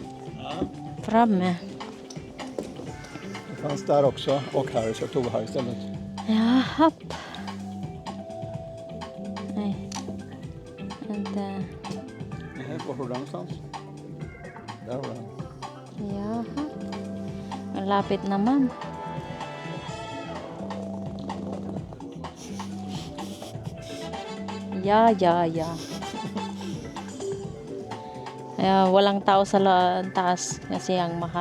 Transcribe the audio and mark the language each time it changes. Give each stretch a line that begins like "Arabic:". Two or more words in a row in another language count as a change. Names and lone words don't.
Swedish: Det fanns där också och här så jag tog här istället. Japp. Ay. Vänta. Nej, var har du den någonstans? Där var den. Jaha.
Filipino: Ang lapit naman. Ya. Walang tao sa taas kasi ang mahal.